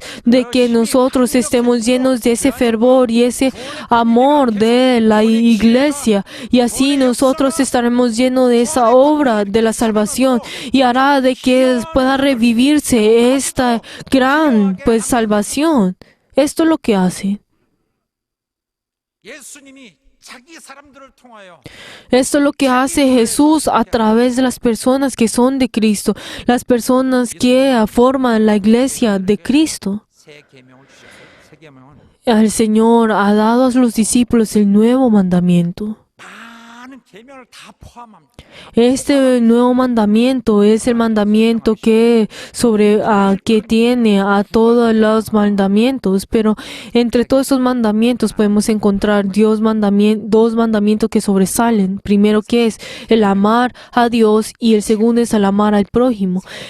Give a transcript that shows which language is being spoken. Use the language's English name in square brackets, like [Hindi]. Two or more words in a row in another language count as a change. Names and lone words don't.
[Spanish] De que nosotros estemos llenos de ese fervor y ese amor de la iglesia. Y así nosotros estaremos llenos de esa obra de la salvación. Y hará de que pueda revivirse esta gran salvación. Esto es lo que hace. [Korean] 예수님이 자기 사람들을 통하여 [Spanish] Esto es lo que hace Jesús a través de las personas que son de Cristo, las personas que forman la iglesia de Cristo. [Korean] 새 계명을 주셨어요. 새 계명은 [Spanish] El Señor ha dado a los discípulos el nuevo mandamiento. [Korean] 많은 계명을 다 포함합니다. [Spanish] Este nuevo mandamiento es el mandamiento que tiene a todos los mandamientos, pero entre todos esos mandamientos podemos encontrar dos mandamientos que sobresalen. Primero, que es el amar a Dios, y el segundo es el amar al prójimo.